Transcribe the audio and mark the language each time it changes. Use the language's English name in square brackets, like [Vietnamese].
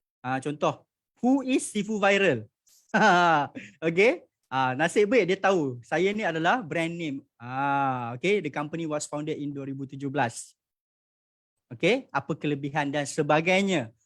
[Malay] Contoh, [English] who is Sifu Viral? Okay. [Malay] Nasib baik dia tahu saya ni adalah brand name. [English] Okay, the company was founded in 2017. [Malay] Okay, apa kelebihan dan sebagainya.